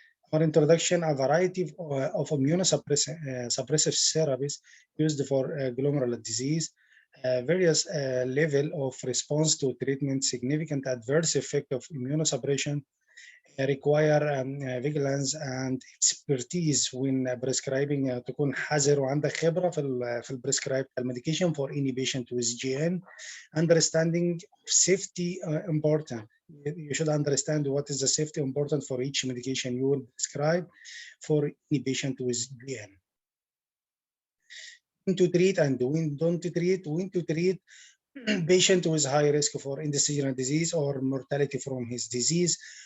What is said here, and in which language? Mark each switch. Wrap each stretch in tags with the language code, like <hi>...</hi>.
<en>For introduction, a variety of immunosuppressive therapies used for glomerular disease. Various level of response to treatment, significant adverse effect of immunosuppression require vigilance and expertise when prescribing.</en> <ar>تكون حذر وعندك خبرة في البريسكرايب الميديكيشن</ar> <en>for any patient with GN. Understanding safety important. You should understand what is the safety important for each medication you will prescribe for any patient with GN. When to treat and when don't treat. When to treat patient with high risk for end-stage disease or mortality from his disease.</en>